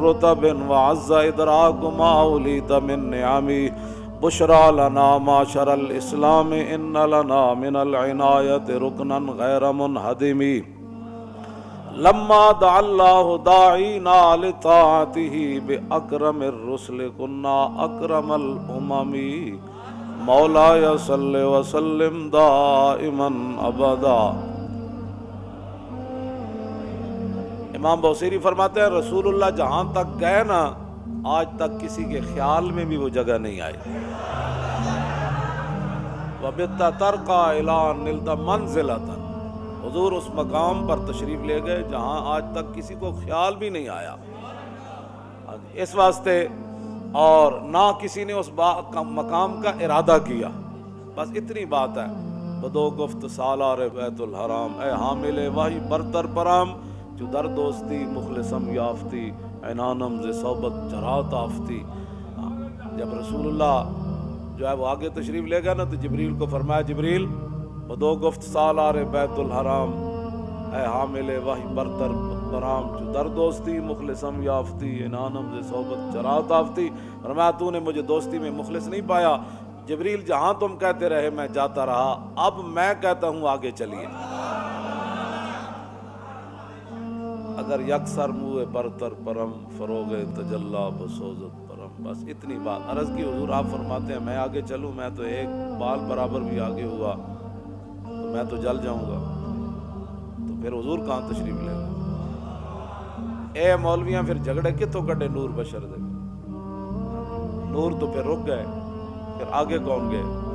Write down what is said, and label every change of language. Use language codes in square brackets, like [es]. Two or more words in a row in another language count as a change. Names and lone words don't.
[ar] رتب وعز إدراك ما وليت من نعم، بشرى لنا معشر الإسلام إن لنا من العناية ركنا غير منهدم، لما دعا الله داعينا لطاعته بأكرم الرسل كنا أكرم الأمم، مولاي صل وسلم دائما أبدا۔ [ur] امام بوصیری فرماتے ہیں رسول اللہ جہاں تک گئے نا آج تک کسی کے خیال میں بھی وہ جگہ نہیں آئی، [ar] وَبِتَّ تَرْقَى إِلَىٰ نِلْتَ مَنْزِلَةً، [ur] حضور اس مقام پر تشریف لے گئے جہاں آج تک کسی کو خیال بھی نہیں آیا، اس واسطے اور نہ کسی نے اس مقام کا ارادہ کیا، بس اتنی بات ہے۔ [fa] بدو گفت سالار بیت الحرام، اے حامل وحی برتر پرام، جو در دوستی مخلصم یافتی عنانم ز صحبت جرات آفتی۔ [ur] جب رسول اللہ جو ہے وہ آگے تشریف لے گئے نا تو جبریل کو فرمایا جبریل [fa] بدو گفت سالار بیت الحرام، اے حامل وحی برتر برام، جو در دوستی مخلصم یافتی عنانم ز صحبت جرات آفتی۔ [ur] فرمایا تو نے مجھے دوستی میں مخلص نہیں پایا جبریل، جہاں تم کہتے رہے میں جاتا رہا، اب میں کہتا ہوں آگے چلیے۔ [fa] اگر یکسر منہ برتر پرم فروغ تجلا بسوزت پرم، [ur] بس اتنی بات عرض کی حضور آپ فرماتے ہیں میں آگے چلوں، میں تو ایک بال برابر بھی آگے ہوا تو میں تو جل جاؤں گا، تو پھر حضور کہاں تشریف لے گئے؟ [pa] اے مولویاں پھر جھگڑے کتوں کڈے نور بشر دے، [ur] نور تو پھر رک گئے، پھر آگے کون گئے؟